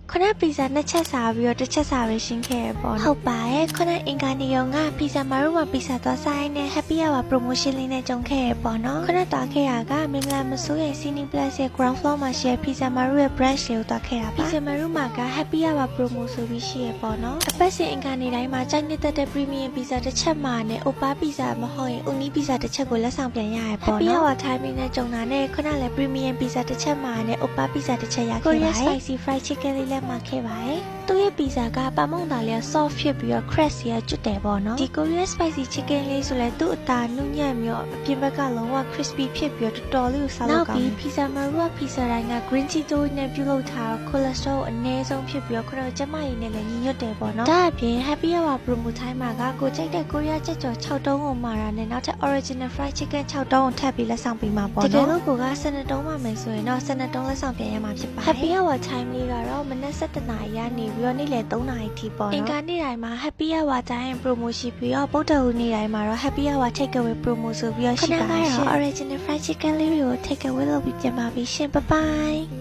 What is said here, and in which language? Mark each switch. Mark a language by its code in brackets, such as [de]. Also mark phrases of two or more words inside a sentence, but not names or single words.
[my] ခုနပီဇာနှစ်ချက်စားပြီးတော့တစ်ချက်စားပဲရှင်းခဲ့ရပေါ့နော်ဟုတ်ပါရဲ့ခုနအင်္ဂါနေ့ရောငါပီဇာမတို့မှာပီဇာသွားဆိုင်နဲ့ [en] Happy Hour promotion [my] လေးနဲ့ကြုံခဲ့ရပေါ့နော်ခုနတားခဲ့ရကမင်္ဂလာမစိုးရဲ့ Cine Plus ရဲ့ [en] ground floor [my] မှာရှိတဲ့ပီဇာမတို့ရဲ့ branch လေးကိုသွားခဲ့တာပါပီဇာမတို့မှာက [en] Happy Hour promo [my] ဆိုပြီးရှိရပေါ့နော် အပတ်စဉ်အင်္ဂါနေ့တိုင်းမှာကြိုက်နေတဲ့ premium ပီဇာတစ်ချက်မှာနဲ့ Oppa ပီဇာမဟုတ်ရင် Uni ပီဇာတစ်ချက်ကိုလက်ဆောင်ပြန်ရရပေါ့နော် [en] Happy Hour timing [my] နဲ့ကြုံတာနဲ့ခုနလည်း premium ပီဇာတစ်ချက်မှာနဲ့ Oppa ပီဇာတစ်ချက်ရခဲ့ပါတယ် [en] Korean spicy fried chicken [my] လေးလည်းမှာခဲ့ ပါတယ်သူ့ရဲ့ပီဇာကပါမုန်သားလေး soft ဖြစ်ပြီးတော့ crust ရကျွတ်တယ်ပေါ့နော်ဒီ [en] Korean spicy chicken [my] လေးဆိုလဲသူ့အသားနုညံ့ပြီးတော့အပြင်ဘက်ကလုံးဝ crispy ဖြစ်ပြီးတော့တော်တော်လေးကိုစားလို့ကော င်းတယ်နောက်ပြီး pizza maru ပီဇာတိုင်းက [en] green tea [my] တို့နဲ့ပြုလုပ်ထားတော့ cholesterol အနည်းဆုံးဖြစ်ပြီးတော့ခရောကျမရည်နဲ့လည်းညီညွတ်တယ်ပေါ့နော်ဒါ အပြင် [en] Happy Hour promo time [my] မှာကကိုကြိုက်တဲ့ Korea ကြက်ကြော်6တုံးကိုမှာတာနဲ့နောက်ထပ် [en] original fried chicken [my] 6တုံးကိုထပ်ပြီးလက်ဆောင်ပေးမှာပေါ့နော်တကယ်လို့ကိုက12တုံးမှမယ်ဆိုရင်တော့12တုံးလက်ဆောင်ပြန်ရမှာဖြစ်ပါတယ် [en] Happy Hour time [my] လေးကတော့မနက်7:00 နာရီကနေပြီးတော့နေ့လယ်3:00 နာရီထိပေါ့နော်အင်္ဂါနေ့တိုင်းမှာ [en] Happy Hour time promo [my] ရှိပြီးတော့ဗုဒ္ဓဟူးနေ့တိုင်းမှာတော့ [en] Happy Hour take away promo [my] ဆိုပြီးတော့ရှိပါတယ် [en] original fried chicken [my] လေးတွေကို [en] take away [my] လုပ်ပြီးပြန်ပါပြီရှင် [en] bye bye